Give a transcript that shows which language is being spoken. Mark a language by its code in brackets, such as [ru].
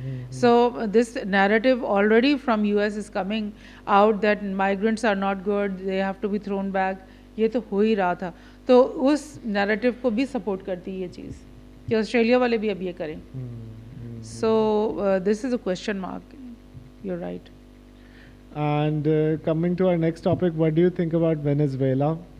[en] So this narrative already from US is coming out that migrants are not good, they have to be thrown back. [hi] ये तो हो ही रहा था, तो उस नैरेटिव को भी सपोर्ट करती है ये चीज़ कि ऑस्ट्रेलिया वाले भी अब ये करें. [en] So this is a question mark. You're right. And coming to our next topic, what do you think about Venezuela?